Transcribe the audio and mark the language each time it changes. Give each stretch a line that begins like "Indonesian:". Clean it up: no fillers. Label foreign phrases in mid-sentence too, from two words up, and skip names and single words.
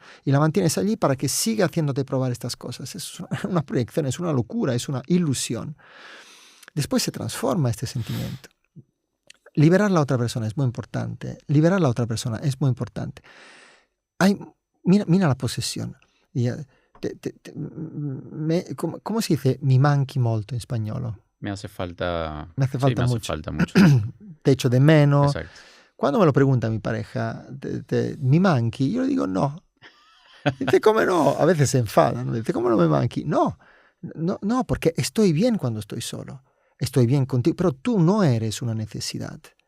Spanish: Y la mantienes allí para que siga haciéndote probar estas cosas. Es una proyección, es una locura, es una ilusión. Después se transforma este sentimiento. Liberar a la otra persona es muy importante. Liberar a la otra persona es muy importante. Mira la posesión. ¿Cómo se dice
Italian: mi manchi molto
Spanish: in spagnolo? Me hace falta... Me hace falta sí, me mucho. hace falta mucho. Te echo de menos. Exacto. Cuando me lo pregunta mi pareja,
Italian: ¿mi manchi?
Spanish: Yo le digo no. Dice, ¿cómo no? A veces se enfada, ¿no? Dice, ¿cómo no
Italian: me manchi?
Spanish: No, porque estoy bien cuando estoy solo. Estoy bien contigo, pero tú no eres una necesidad.